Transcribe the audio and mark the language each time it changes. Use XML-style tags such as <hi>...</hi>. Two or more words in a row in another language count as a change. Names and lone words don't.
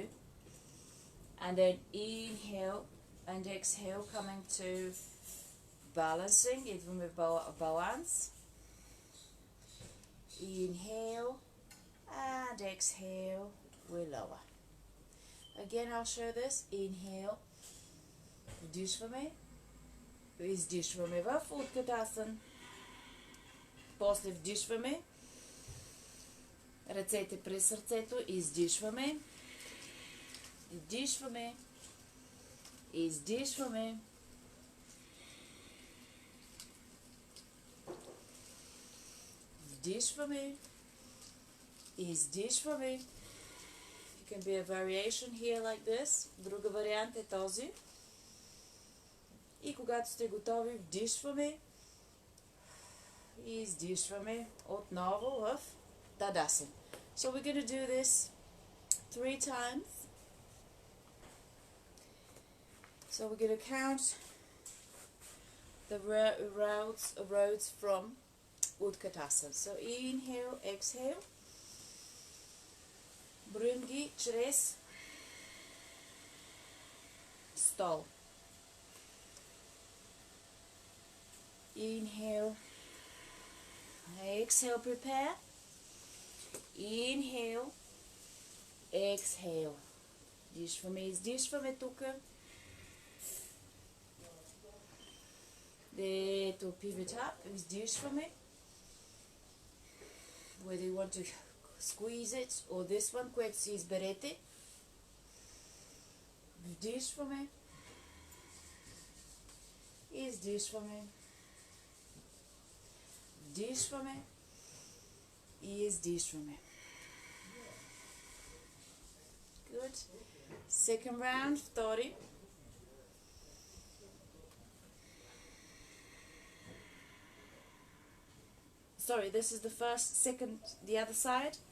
<en>And then inhale and exhale, coming to balancing, even with balance. Inhale and exhale, we lower. Again, I'll show this. Inhale,</en> <bg>вдишваме, издишваме в Utkatasana. После вдишваме, ръцете през сърцето, издишваме, вдишваме, издишваме, вдишваме, издишваме.</bg> <en>It can be a variation here like this.</en> <bg>Друга вариант е този. И когато сте готови, вдишваме и издишваме отново в Tadasana.</bg> <en>So we're going to do this 3 times. So we're going to count the roads from Utkatasana. So inhale, exhale.</en> <bg>Броим ги чрез стол.</bg> <en>Inhale, exhale, prepare. Inhale, exhale.</en> <bg>Дишваме, издишваме тук. Дето</bg> <en>pivot up,</en> <bg>издишваме.</bg> <en>Whether you want to squeeze it or this one,</en> <bg>което си изберете. Вдишваме. Издишваме. Вдишваме. И издишваме.</bg> <en>Good. Second round, втори. Sorry, this is the first, second, the other side.</en>